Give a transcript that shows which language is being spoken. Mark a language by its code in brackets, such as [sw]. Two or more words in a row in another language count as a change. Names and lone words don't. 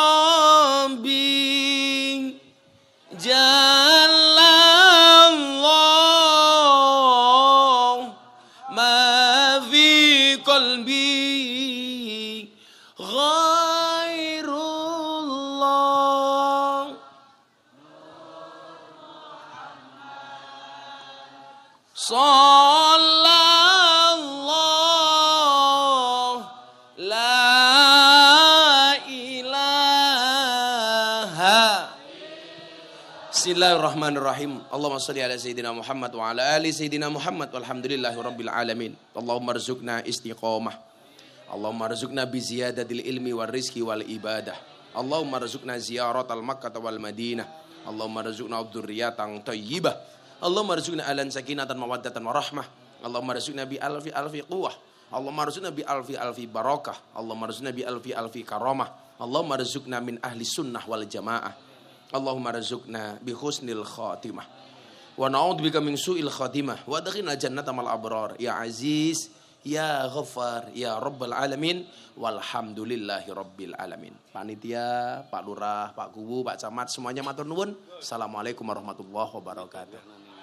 [ar] ربي جل الله ما في قلبي غير الله صلى الله لا إله. بسم الله الرحمن الرحيم اللهم صل على سيدنا محمد وعلى آل سيدنا محمد والحمد لله رب العالمين. اللهم ارزقنا استقامة. اللهم ارزقنا بزيادة العلم والرزق والعبادة. اللهم ارزقنا زيارة مكة والمدينة اللهم ارزقنا ذرية طيبة. اللهم ارزقنا عائلة سكينة مودة ورحمة اللهم ارزقنا بألف قوة. اللهم ارزقنا بألف بركة اللهم ارزقنا بألف كرامة. اللهم ارزقنا من أهل السنة والجماعة اللهم ارزقنا بحسن الخاتمة. ونعوذ بك من سوء الخاتمة وأدخلنا جنة الأبرار. يا عزيز يا غفار يا رب العالمين. والحمد لله رب العالمين. [id] Panitia, Pak Lurah, Pak Kubu, Pak Camat, semuanya [jv] matur nuwun. [ar] السلام عليكم ورحمة الله وبركاته.